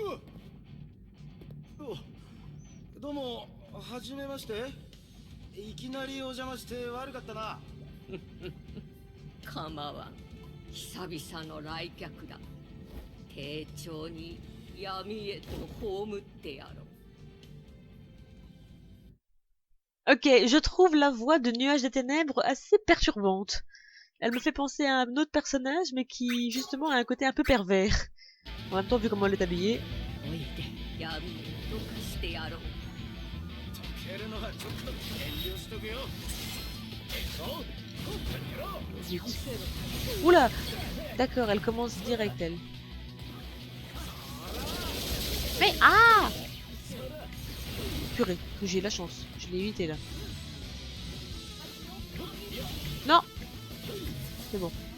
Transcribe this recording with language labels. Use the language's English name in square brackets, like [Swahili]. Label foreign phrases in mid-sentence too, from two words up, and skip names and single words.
[Japanese] どうもはじめまして。いきなりお邪魔して悪かったな。構わん。久々の来客だ。丁重に闇へと葬ってやろう。 [French] Ok, je trouve la voix de Nuage des Ténèbres assez perturbante. Elle me fait penser à un autre personnage, mais qui, justement, a un côté un peu pervers. En même temps, vu comment elle est habillée. [Japanese] おいで、闇へ溶かしてやろう。溶けるのはちょっと遠慮しとくよ。 [French] Zut. Oula! D'accord, elle commence direct, elle. Mais ah! Purée, que j'ai la chance. Je l'ai évité là. Non! C'est bon.